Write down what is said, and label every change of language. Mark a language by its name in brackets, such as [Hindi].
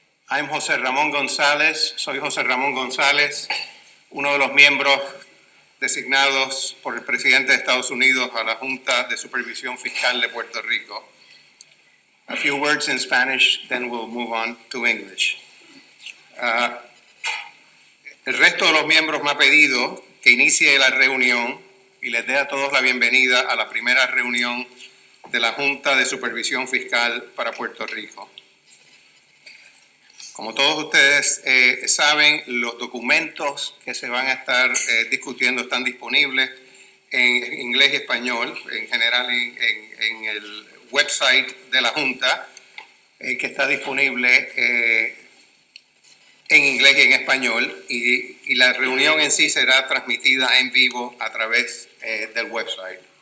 [Spanish] I'm José Ramón González, soy José Ramón González, uno de los miembros designados por el presidente de Estados Unidos a la Junta de Supervisión Fiscal de Puerto Rico. [English] A few words in Spanish, then we'll move on to English. [Spanish] El resto de los miembros me ha pedido que inicie la reunión y les dé a todos la bienvenida a la primera reunión de la Junta de Supervisión Fiscal para Puerto Rico. Como todos ustedes saben, los documentos que se van a estar discutiendo están disponibles en inglés y español, en general en el website de la Junta, que está disponible en inglés y en español, y la reunión en sí será transmitida en vivo a través del website.